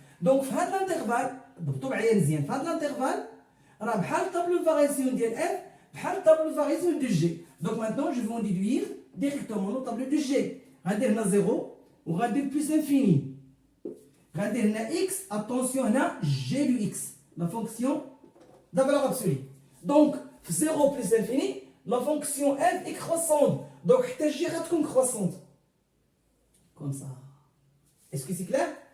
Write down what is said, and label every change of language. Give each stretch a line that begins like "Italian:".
Arabic: Donc, في هذا l'intervalle, ضبطوا معايا مزيان، في هذا l'intervalle, راه بحال الطابلو de variation ديال f, بحال الطابلو de variation de g.
French: Donc maintenant, je vais en déduire directement le tableau de g.
Arabic: غادي هنا 0 وغادي
French: plus l'infini.
Arabic: غادي هنا
French: x, attention هنا g de x, la fonction de la valeur absolue. Donc 0 plus l'infini, la fonction f est croissante. Donc
Arabic: حتى g غتكون
French: croissante. Comme ça. Est-ce que c'est clair?